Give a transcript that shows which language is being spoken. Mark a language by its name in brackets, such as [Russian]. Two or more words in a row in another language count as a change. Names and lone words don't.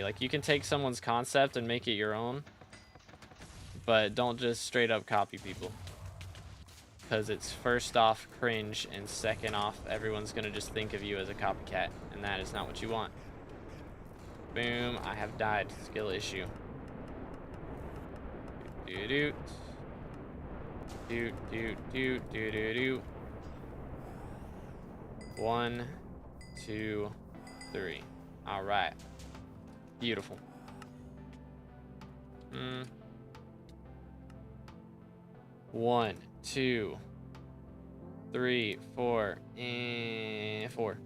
[English] Like, you can take someone's concept and make it your own, but don't just straight up copy people. because it's first off cringe and second off everyone's gonna just think of you as a copycat, and that is not what you want. Boom, I have died. Skill issue. Doot doot doot doot doot doot doot. 1, 2, 3. All right. Beautiful. 1, 2, 3, 4, and 4.